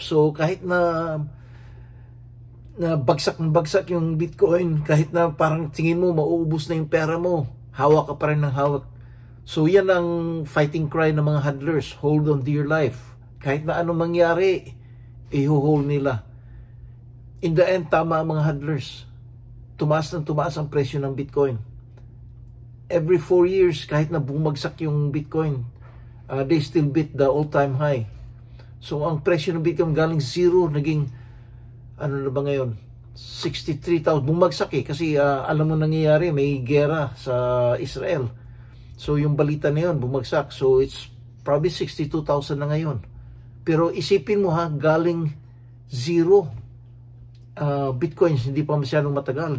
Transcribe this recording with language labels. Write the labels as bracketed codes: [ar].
[tl] So, kahit na bagsak yung Bitcoin, kahit na parang tingin mo, mauubos na yung pera mo, hawak ka pa rin ng hawak. [en] So, [tl] yan ang [en] fighting cry ng mga hodlers. Hold on dear life. [tl] Kahit na ano mangyari, i-hold nila. [en] In the end, [tl] tama ang mga hodlers. Tumaas ang presyo ng Bitcoin. [en] Every 4 years, [tl] kahit na bumagsak yung Bitcoin, [en] they still beat the all-time high. [tl] So, ang presyo ng Bitcoin galing zero, naging, ano na ba ngayon? 63,000. Bumagsak kasi alam mo nangyayari, may gera sa Israel. So, yung balita na yun, bumagsak. So, [en] it's probably 62,000 [tl] na ngayon. Pero isipin mo galing zero Bitcoins, hindi pa masyadong matagal.